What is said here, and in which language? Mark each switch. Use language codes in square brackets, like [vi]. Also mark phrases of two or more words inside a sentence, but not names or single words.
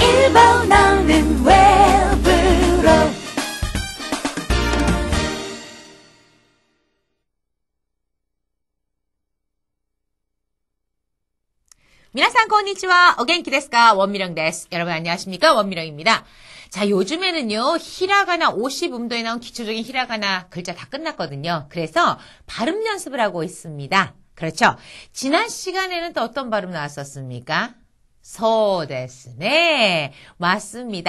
[ko] 집어넣는 외부로. [ja] 皆さん こんにちは. お元気ですか? 원미령です. [ko] 여러분 안녕하십니까? 원미령입니다. 자, 요즘에는요, 히라가나 50음도에 나온 기초적인 히라가나 글자 다 끝났거든요. 그래서 발음 연습을 하고 있습니다. 그렇죠? 지난 시간에는 또 어떤 발음 나왔었습니까? [ja] そうですね. [ko] 맞습니다.